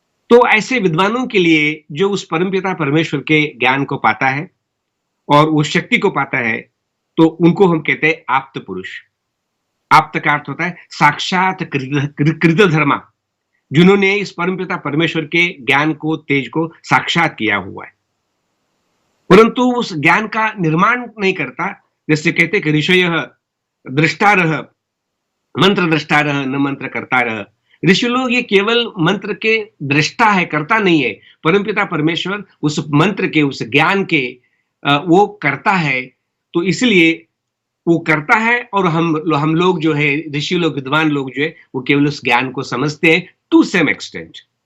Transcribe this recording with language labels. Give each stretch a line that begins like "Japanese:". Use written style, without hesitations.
Hindi: तो ऐसे विद्वानों के लिए जो उस परमपिता परमेश्वर के ज्ञान को पाता है और उस शक्ति को पाता है, तो उनको हम कहते हैं आप्त पुरुष। आप्त का अर्थ होता है साक्षात कृत धर्मा, जिन्होंने इस परमपिता परमेश्वर के ज्ञान को, तेज को साक्षात किया हुआ है, परंतु उस ज्ञान का निर्माण नहीं करता।
Sanskrit: जैसे कहते कि ऋषयः दृष्टारः मंत्र दृष्टारः न मंत्र कर्तारः।
Hindi: ऋषि लोग ये केवल मंत्र के दृष्टा है, करता नहीं है। परमपिता परमेश्वर उस मंत्र के, उस ज्ञान के वो करता है, तो इसलिए वो करता है, और हम लोग जो है, ऋषि लोग, विद्वान लोग जो है, वो केवल उस ज्ञान को समझते हैं
English: To some extent.